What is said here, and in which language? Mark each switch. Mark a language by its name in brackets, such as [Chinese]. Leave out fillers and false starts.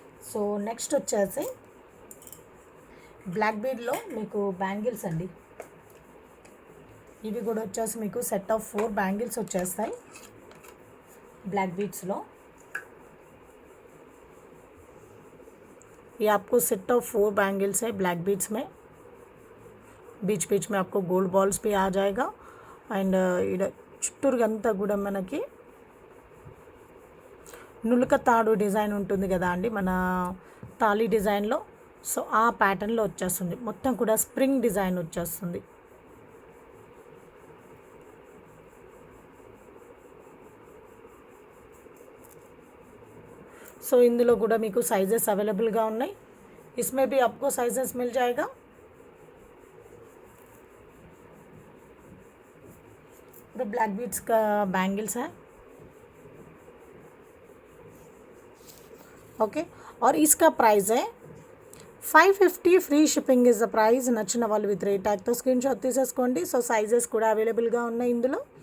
[Telugu] So next వచ్చేసి black బీడ్లో మీకు bangles అండి. ఇవి కూడా వచ్చేసి మీకు సెట్ ఆఫ్ 4 బ్యాంగిల్స్ వచ్చేస్తాయి ब्लैक बीड्स लो. [Hindi] ये आपको सेट ऑफ 4 बैंगल्स है ब्लैक बीड्स में. बीच बीच में आपको गोल्ड बॉल्स भी आ जाएगा. [Telugu] అండ్ ఇక్కడ చుట్టూరుగంతా కూడా మనకి నులక తాడు డిజైన్ ఉంటుంది కదా అండి మన తాళి డిజైన్లో. సో ఆ ప్యాటర్న్లో వచ్చేస్తుంది. మొత్తం కూడా స్ప్రింగ్ డిజైన్ వచ్చేస్తుంది. సో ఇందులో కూడా మీకు సైజెస్ అవైలబుల్గా ఉన్నాయి. [Hindi] इसमें भी आपको साइजेस मिल जाएगा. ये ब्लैक बीड्स का बैंगल्स है. ओके. और इसका प्राइस है 550 [English] Free shipping is the price. [Telugu] నచ్చిన వాళ్ళు విత్ రేట్ ట్యాగ్తో స్క్రీన్ షాట్ తీసేసుకోండి. సో సైజెస్ కూడా అవైలబుల్గా ఉన్నాయి ఇందులో.